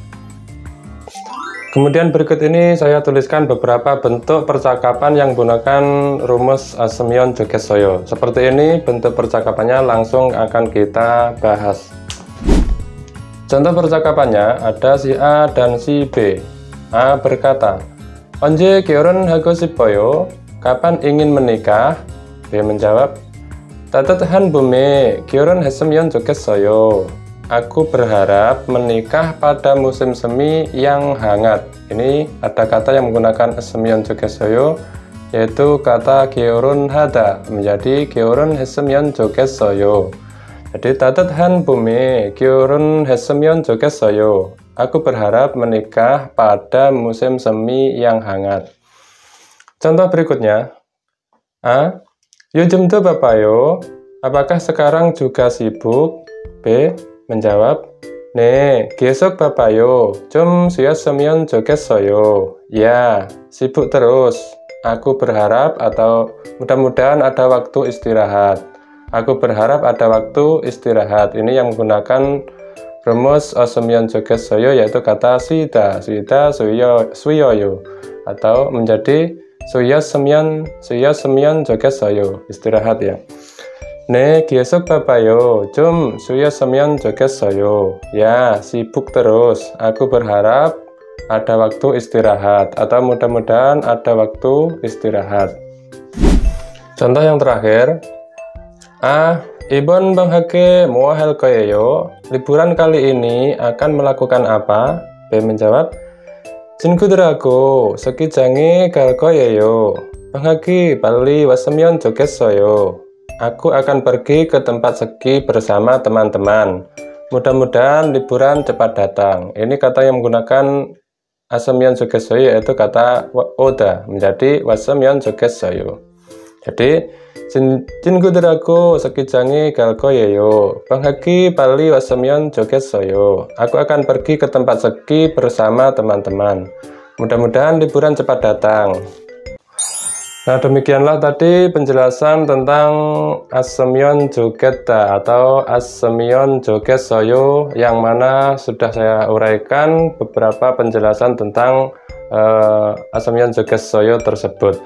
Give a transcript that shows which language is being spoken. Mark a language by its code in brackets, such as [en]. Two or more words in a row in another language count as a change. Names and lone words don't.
[id] Kemudian berikut ini saya tuliskan beberapa bentuk percakapan yang menggunakan rumus [ko] 았으면 좋겠어요. [id] Seperti ini bentuk percakapannya, langsung akan kita bahas. Contoh percakapannya, ada si A dan si B. A berkata, [ko] "Onje 결혼하고 싶어요?" [id] Kapan ingin menikah? B menjawab, [ko] "따뜻한 봄에 결혼했으면 좋겠어요." [id] Aku berharap menikah pada musim semi yang hangat. Ini ada kata yang menggunakan [ko] 았으면 좋겠어요, [id] yaitu kata 결혼하다 menjadi [ko] 결혼했으면 좋겠어요. Jadi 따뜻한 봄에 결혼했으면 좋겠어요. [id] Aku berharap menikah pada musim semi yang hangat. Contoh berikutnya. A. [ko] 요즘도 바빠요? [id] Apakah sekarang juga sibuk? B. Menjawab, [ko] 네, 계속 바빠요. 좀 쉬었으면 좋겠어요. [id] Ya, sibuk terus. Aku berharap atau mudah-mudahan ada waktu istirahat. Aku berharap ada waktu istirahat. Ini yang menggunakan rumus [ko] 았으면 좋겠어요, [id] yaitu kata [ko] 쉬다 쉬어요, [id] atau menjadi [ko] 쉬었으면 좋겠어요. [id] Istirahat ya. [ko] 네, 계속 바빠요. 좀 쉬었으면 좋겠어요. [id] Ya, sibuk terus. Aku berharap ada waktu istirahat, atau mudah-mudahan ada waktu istirahat. Contoh yang terakhir. A. [ko] 이번 방학에 뭐 할 거예요? [id] Liburan kali ini akan melakukan apa? B menjawab, [ko] 친구들하고 스키장에 갈 거예요. 방학이 빨리 왔으면 좋겠어요. [id] Aku akan pergi ke tempat ski bersama teman-teman. Mudah-mudahan liburan cepat datang. Ini kata yang menggunakan [ko] 았으면 좋겠어요, [id] yaitu kata oda, menjadi [ko] 왔으면 좋겠어요. [id] Jadi, [ko] 친구들하고 스키장에 갈 거예요. 방학이 빨리 왔으면 좋겠어요. [id] Aku akan pergi ke tempat ski bersama teman-teman. Mudah-mudahan liburan cepat datang. Nah, demikianlah tadi penjelasan tentang [ko] 았으면 좋겠다 [id] atau [ko] 았으면 좋겠어요, [id] yang mana sudah saya uraikan beberapa penjelasan tentang [ko] 았으면 좋겠어요 [id] tersebut.